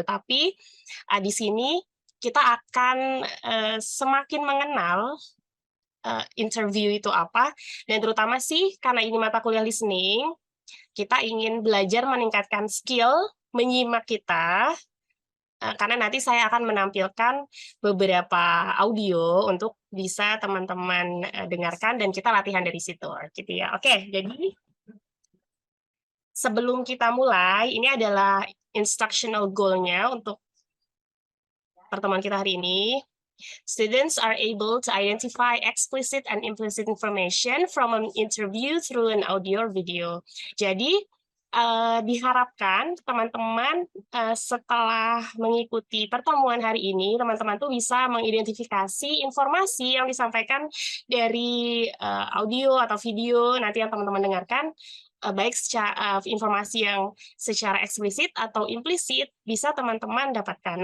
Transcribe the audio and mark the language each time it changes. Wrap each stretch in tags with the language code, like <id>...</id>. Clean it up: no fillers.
<id>Tapi di sini kita akan semakin mengenal interview itu apa, dan terutama sih karena ini mata kuliah listening, kita ingin belajar meningkatkan skill menyimak kita, karena nanti saya akan menampilkan beberapa audio untuk bisa teman-teman dengarkan dan kita latihan dari situ, gitu ya. Oke, jadi sebelum kita mulai, ini adalah instructional goal-nya untuk pertemuan kita hari ini.</id> <en>Students are able to identify explicit and implicit information from an interview through an audio or video.</en> <id>Jadi, diharapkan teman-teman setelah mengikuti pertemuan hari ini, teman-teman tuh bisa mengidentifikasi informasi yang disampaikan dari audio atau video nanti yang teman-teman dengarkan, baik secara informasi yang secara eksplisit atau implisit bisa teman-teman dapatkan.</id>